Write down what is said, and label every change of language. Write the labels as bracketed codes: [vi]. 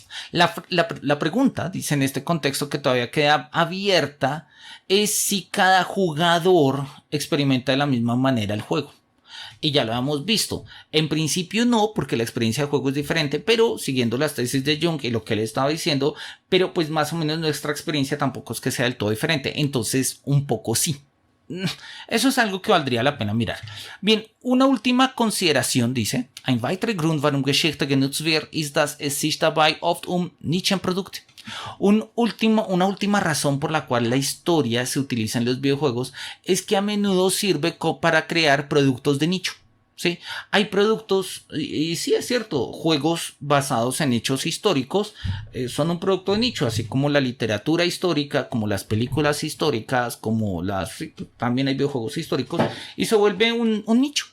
[es] La pregunta, dice en este contexto que todavía queda abierta, es si cada jugador experimenta de la misma manera el juego. Y ya lo hemos visto. En principio no, porque la experiencia de juego es diferente, pero siguiendo las tesis de Jung y lo que él estaba diciendo, pero pues más o menos nuestra experiencia tampoco es que sea del todo diferente. Entonces, un poco sí. Eso es algo que valdría la pena mirar. Bien, una última consideración dice: [de] Ein weiterer Grund, warum Geschichte genutzt wird, ist, dass es sich dabei oft Nischenprodukte. [es] Una última razón por la cual la historia se utiliza en los videojuegos es que a menudo sirve para crear productos de nicho. ¿Sí? Hay productos, y sí es cierto, juegos basados en hechos históricos son un producto de nicho, así como la literatura histórica, como las películas históricas, como también hay videojuegos históricos, y se vuelve un nicho.